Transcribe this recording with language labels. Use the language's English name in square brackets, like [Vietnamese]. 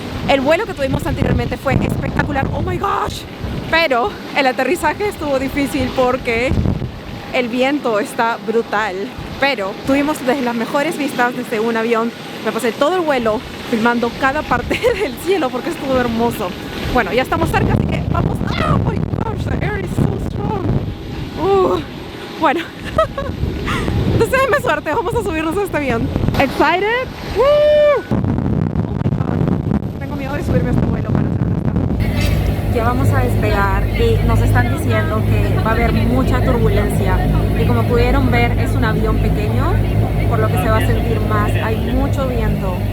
[Spanish] El vuelo que tuvimos anteriormente fue espectacular, [English] oh my gosh, [Spanish] pero el aterrizaje estuvo difícil porque el viento está brutal, pero tuvimos de las mejores vistas desde un avión. Me pasé todo el vuelo filmando cada parte del cielo porque estuvo hermoso. Bueno, ya estamos cerca, así que vamos. [English] Oh my gosh, the air is so strong. [Spanish] Bueno, deseenme suerte, vamos a subirnos a este avión. [English] Excited? [Spanish] Woo! [English] Oh my god, [Spanish] tengo miedo de subirme a este vuelo, para ser honesta. ya vamos a despegar y nos están diciendo que va a haber mucha turbulencia y como pudieron ver es un avión pequeño, por lo que se va a sentir más, hay mucho viento.